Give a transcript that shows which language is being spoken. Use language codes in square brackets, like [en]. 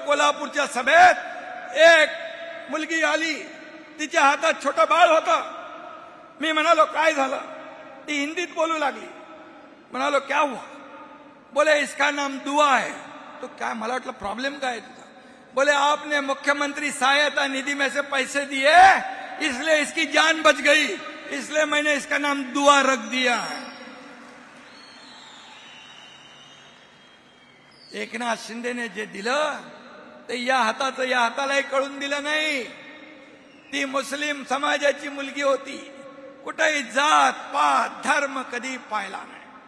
[mr] कोल्हापूरच्या सभेत एक मुलगी आली, तिच्या हातात छोटं बाळ होतं. मी म्हणालो काय झालं? ती हिंदीत बोलू लागली. म्हणालो [hi] क्या हुआ? बोले इसका नाम दुआ है. तो क्या, [mr] मला वाटलं प्रॉब्लेम काय आहे तुझा? [hi] बोले आपने मुख्यमंत्री सहायता निधि में से पैसे दिए, इसलिए इसकी जान बच गई, इसलिए मैंने इसका नाम दुआ रख दिया है. [mr] एकनाथ शिंदेने जे दिलं ते या हाताचं या हातालाही कळून दिलं नाही. ती मुस्लिम समाजाची मुलगी होती. कुठेही जात पात धर्म कधी पाहिला नाही.